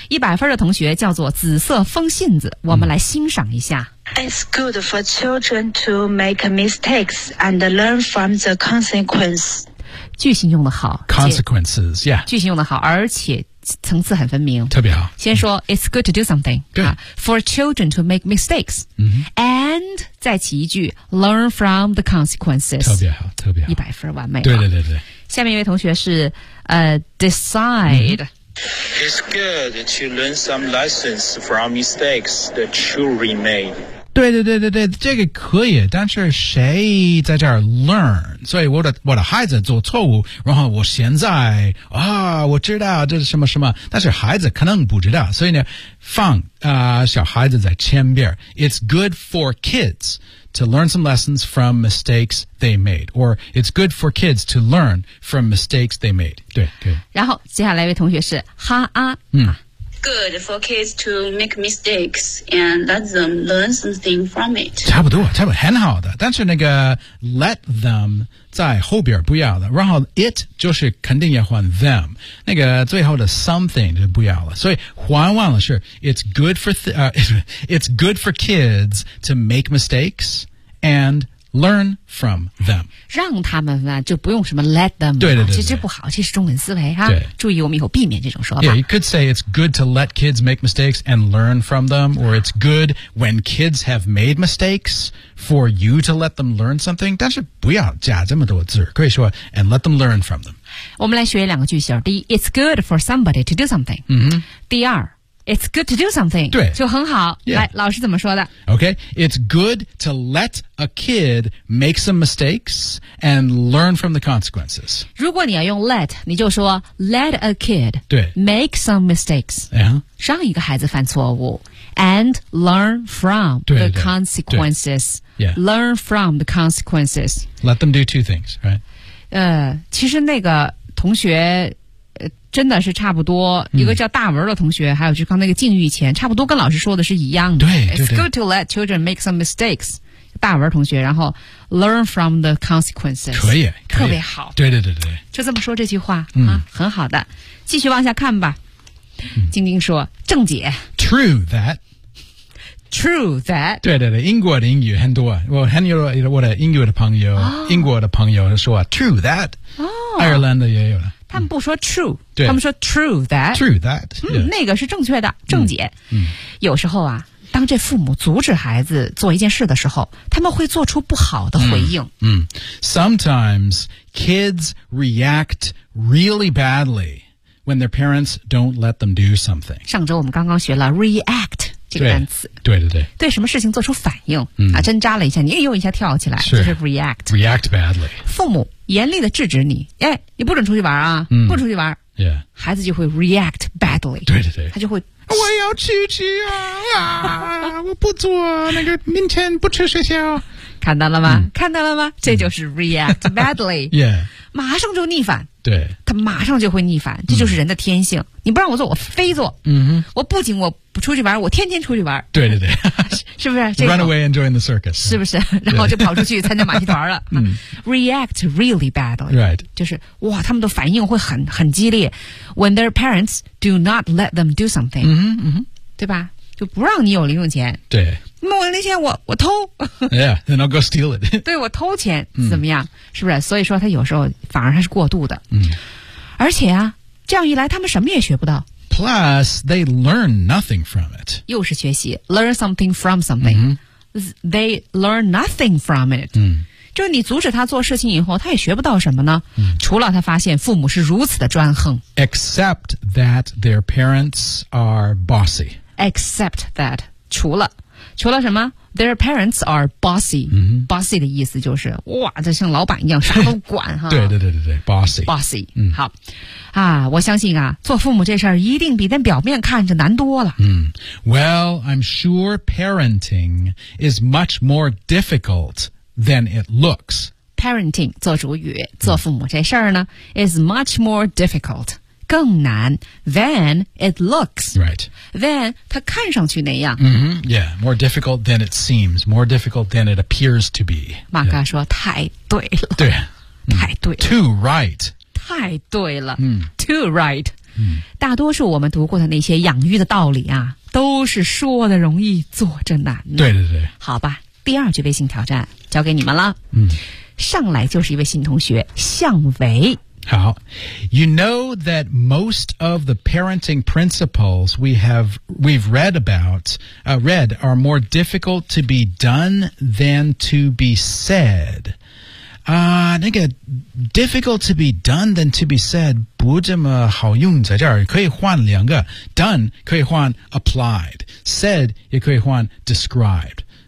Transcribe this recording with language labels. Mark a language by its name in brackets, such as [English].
[Chinese] 100分的同学叫做紫色风信子，我们来欣赏一下。 [English] It's good for children to make mistakes and learn from the consequence. [Chinese] 句型用得好 [English] ，consequences, yeah. [Chinese] 句型用得好，而且层次很分明，特别好。先说、 [English] It's good to do something. Good、 for children to make mistakes. And [Chinese] 再起一句 [English] ，learn from the consequences. [Chinese] 特别好， 100分完美。对。下面一位同学是decide.、 [English] It's good to learn some lessons from mistakes that children made. [Chinese] 对，这个可以，但是谁在这儿 learn? 所以我的孩子做错误，然后我现在我知道这是什么什么，但是孩子可能不知道，所以呢，放小孩子在前边。 [English] It's good for kids to learn some lessons from mistakes they made. Or it's good for kids to learn from mistakes they made. [Chinese] 对。然后接下来一位同学是哈啊。 [English] Good for kids to make mistakes and let them learn something from it. [Chinese] 差不多，很好的。但是那个 [English] let them [Chinese] 在后边不要了。然后 it 就是肯定要换 them。那个最后的 something 就不要了。所以换完了是 [English] it's good for kids to make mistakes and learn from them. [Chinese] 让他们啊，就不用什么 [English] let them. [Chinese] 对，这不好，这是中文思维啊。对。注意我们以后避免这种说法。 [English] Yeah, you could say it's good to let kids make mistakes and learn from them, or it's good when kids have made mistakes for you to let them learn something. [Chinese] 但是不要加这么多字，可以说 [English] and let them learn from them. [Chinese] 我们来学两个句型。第一 [English] ,it's good for somebody to do something.、 [Chinese] 第二 [English] It's good to do something. [Chinese] 对。就很好。 [English] Yeah. [Chinese] 来老师怎么说的 [English] ?Okay. It's good to let a kid make some mistakes and learn from the consequences. [Chinese] 如果你要用 let, 你就说 [English] let a kid [Chinese] 对 [English] make some mistakes. [Chinese] 让一个孩子犯错误 [English] and learn from the consequences. Yeah. Learn from the consequences. Let them do two things, right? [Chinese] 其实那个同学真的是差不多，一个叫大文的同学，还有就刚那个境遇前，差不多跟老师说的是一样的。对 [English] It's good to let children make some mistakes. [Chinese] 大文同学，然后 [English] learn from the consequences. [Chinese] 可以，特别好。对，就这么说这句话啊，很好的。继续往下看吧。晶晶说，正解。 [English] True that. [Chinese] 对，英国的英语很多。我的英国的朋友，英国的朋友说 [English] true that. [Chinese] 哦，爱尔兰的也有了。他们不说 true, 他们说 [English] true that、 [Chinese] 那个是正确的正解、有时候啊当这父母阻止孩子做一件事的时候他们会做出不好的回应、 [English] Sometimes kids react really badly when their parents don't let them do something [Chinese] 上周我们刚刚学了 react 这个单词对什么事情做出反应、针扎了一下你又一下跳起来是就是 react [English] badly [Chinese] 父母严厉地制止你，你不准出去玩啊，不出去玩， [English] yeah. [Chinese] 孩子就会 [English] react badly. [Chinese] 对对对。他就会我要出去啊我不做那个明天不去学校。看到了吗、嗯、看到了吗这就是 [English] react badly. yeah. [Chinese] 马上就逆反。对。他马上就会逆反这就是人的天性。嗯、你不让我做我非做。嗯哼。我不仅我不出去玩我天天出去玩。对对对。是不是、这个、 [English] Run away and join the circus. [Chinese] 是不是然后就跑出去参加马戏团了。嗯、 [English] react really badly. Right. [Chinese] 就是哇他们的反应会很激烈。 [English] When their parents do not let them do something. [Chinese] 嗯哼。嗯哼对吧就不让你有零用钱。对。那我那些我偷 [English] yeah, then I'll go steal it [Chinese] 对我偷钱怎么样、嗯、是不是所以说他有时候反而他是过度的、嗯、而且啊这样一来他们什么也学不到 [English] plus they learn nothing from it [Chinese] 又是学习 [English] learn something from something、 [Chinese] 嗯、 [English] they learn nothing from it、 [Chinese] 嗯、就是你阻止他做事情以后他也学不到什么呢、嗯、除了他发现父母是如此的专横 [English] except that their parents are bossy except that [Chinese] 除了什么 [English] ？Their parents are bossy.、 [Chinese] 嗯、 bossy 的意思就是哇，这像老板一样，啥都管哈。对对对对对 ，bossy。 [English] bossy、 [Chinese] 嗯。好啊，我相信啊，做父母这事儿一定比在表面看着难多了。 [English] 嗯 ，Well, I'm sure parenting is much more difficult than it looks. [Chinese] Parenting 做主语，做父母这事儿呢、嗯、， [English] is much more difficult. [Chinese] 更难 [English] than it looks. Right. [Chinese] Than 它看上去那样。 [English] Mm-hmm. Yeah, more difficult than it seems. More difficult than it appears to be. [Chinese] 马嘎说、 [English] yeah. [Chinese] 太对了。对。太对了。 [English] Too right. [Chinese] 太对了。 Mm. [English] Too right.、 Mm. [Chinese] 大多数我们读过的那些养育的道理啊都是说的容易做着难。对对对。好吧第二句微信挑战交给你们了。 Mm. 上来就是一位新同学向伟。好 [English] You know that most of the parenting principles we've read about,、read are more difficult to be done than to be said. [Chinese] 那个 difficult to be done than to be said 不这么好用在这儿可以换两个 done 可以换 applied, said 也可以换 described.